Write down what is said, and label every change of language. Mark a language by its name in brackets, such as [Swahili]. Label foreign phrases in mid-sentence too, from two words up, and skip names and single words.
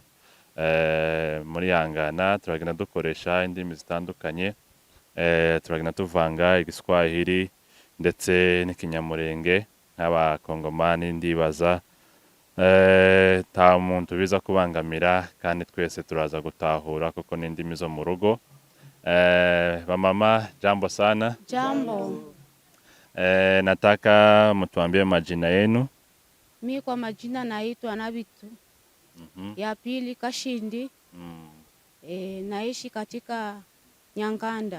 [Kinyarwanda] Muri yangana turagenda dukoresha indimi zitandukanye, turagenda tuvanga Igiswahili ndetse n'ikinyamurenge nk'abakongomani. Ndibaza ta muntu biza kubangamira kandi twese turaza gutahura kuko n'indimi zo mu rugo. [Swahili] Mama, jambo sana. Jambo. Nataka mtuambie majina yenu. Mimi kwa majina naitwa Nabitu. Ya pili Kashindi. Naishi katika Nyankanda.